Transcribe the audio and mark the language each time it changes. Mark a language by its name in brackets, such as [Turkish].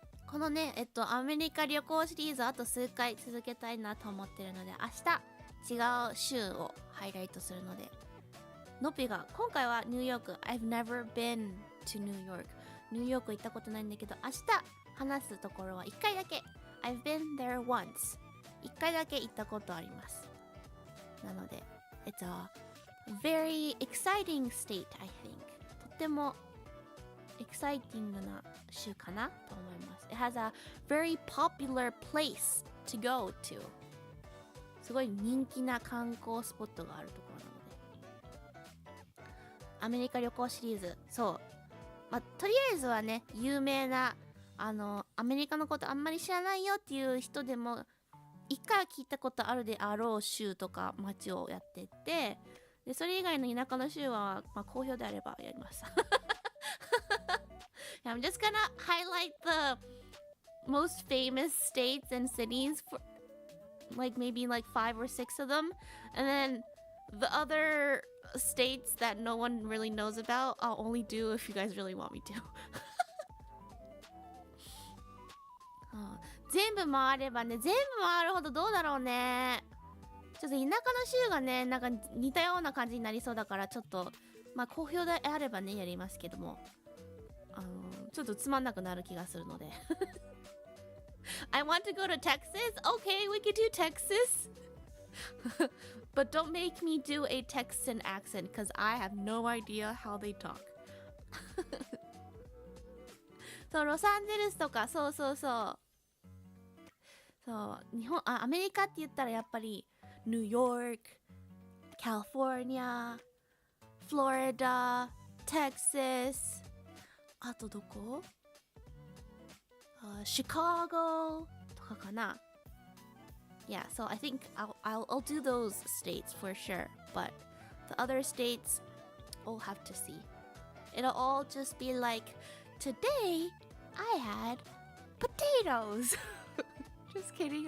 [Japanese] このね、アメリカ旅行シリーズあと数回続けたいなと思ってるので、明日違う州をハイライトするので、のっぴが今回はニューヨーク。 [English] I've never been to New York. [Japanese] ニューヨーク行ったことないんだけど、明日話すところは1回だけ。 [English] I've been there once. [Japanese] 1回だけ行ったことあります。なので、 [English] It's a very exciting state, I think. [Japanese] とってもエキサイティングな州かなと思います。 [English] It has a very popular place to go to. [Japanese] すごい人気な観光スポットがあるところなので。アメリカ旅行シリーズ、そう。まあ、とりあえずはね、有名な、アメリカのことあんまり知らないよっていう人でも、一回は聞いたことあるであろう州とか街をやってって、で、それ以外の田舎の州は、まあ、好評であればやります。 [English] I'm just gonna highlight the most famous states and cities for like maybe like 5 or 6 of them, and then the other states that no one really knows about, I'll only do if you guys really want me to. [Japanese] 全部回ればね、全部回るほどどうだろうね。ちょっと田舎の州がね、なんか似たような感じになりそうだから、ちょっとまあ好評であればねやりますけども、ちょっとつまんなくなる気がするので。 [English] I want to go to Texas. Okay, we could do Texas. But don't make me do a Texan accent because I have no idea how they talk. [Japanese] そう、ロサンゼルスとか、そうそうそう。そう、アメリカって言ったらやっぱり、ニューヨーク、カリフォルニア、フロリダ、テキサス、あとどこ？Chicago とかかな。 [English] Yeah, so I think I'll do those states for sure, but the other states, we'll have to see. It'll all just be like, today I had potatoes. Just kidding.